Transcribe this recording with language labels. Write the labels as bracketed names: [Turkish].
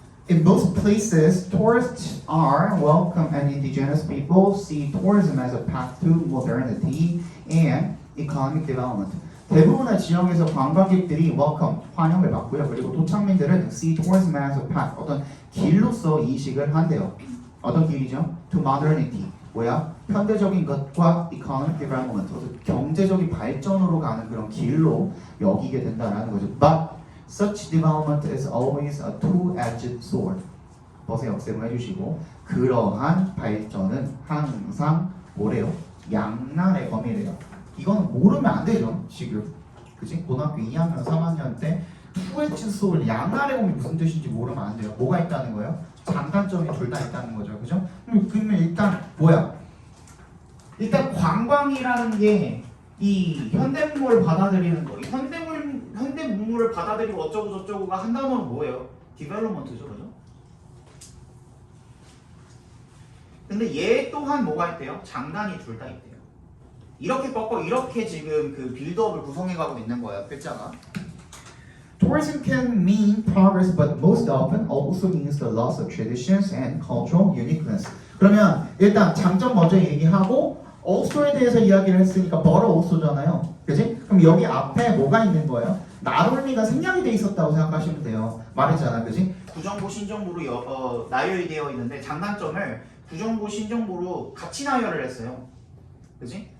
[English] In most places, tourists are welcome and indigenous people see tourism as a path to modernity and economic development. [Korean] 대부분의 지역에서 관광객들이 welcome, 환영을 받고요. 그리고 토착민들은 [English] see tourism as a path, [Korean] 어떤 길로서 인식을 한대요. 어떤 길이죠? [English] To modernity. [Korean] 뭐야? 현대적인 것과 [English] economic development, [Korean] 어떤 경제적인 발전으로 가는 그런 길로 여기게 된다라는 거죠. [English] But such development is always a two-edged sword. [Korean] 버스 역세문 해주시고 그러한 발전은 항상 뭐래요? 양날의 검이래요. 이건 모르면 안 되죠, 지금. 그치? 고등학교 2학년, 3학년 때 [English] two-edged sword, [Korean] 양날의 검이 무슨 뜻인지 모르면 안 돼요. 뭐가 있다는 거예요? 장단점이 둘 다 있다는 거죠, 그죠? 그러면 일단 뭐야? 일단 관광이라는 게 이 현대문물을 받아들이는 거, 현대문물을 받아들이고 어쩌고 저쩌고가 한 단어는 뭐예요? 디벨롭먼트죠, 그죠? 근데 얘 또한 뭐가 있대요? 장단이 둘 다 있대요. 이렇게 꺾어 이렇게 지금 그 빌드업을 구성해가고 있는 거예요, 글자가. [English] Tourism can mean progress, but most often also means the loss of traditions and cultural uniqueness. [Korean] 그러면 일단 장점 먼저 얘기하고 also에 대해서 이야기를 했으니까 [English] but also [Korean] 잖아요. 그지? 그럼 여기 앞에 뭐가 있는 거예요? 나홀미가 생략이 돼 있었다고 생각하시면 돼요. 말했잖아, 그지? 구정보, 신정보로 나열이 되어 있는데 장단점을 구정보, 신정보로 같이 나열을 했어요. 그지?